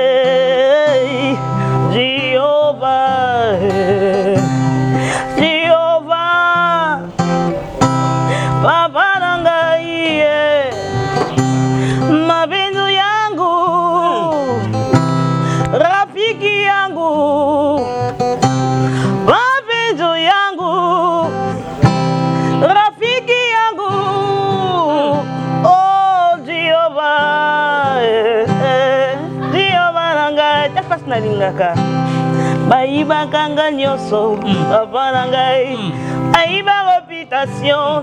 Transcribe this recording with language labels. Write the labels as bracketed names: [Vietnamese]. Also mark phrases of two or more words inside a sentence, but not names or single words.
[Swahili] Jehovah, Jehovah, [Lingala] Baba nangai, [Swahili] mapenzi yangu, rafiki yangu, mapenzi yangu. [Lingala] Nalingaka Baïba kanga nyoso Papa nangai Aïba réputation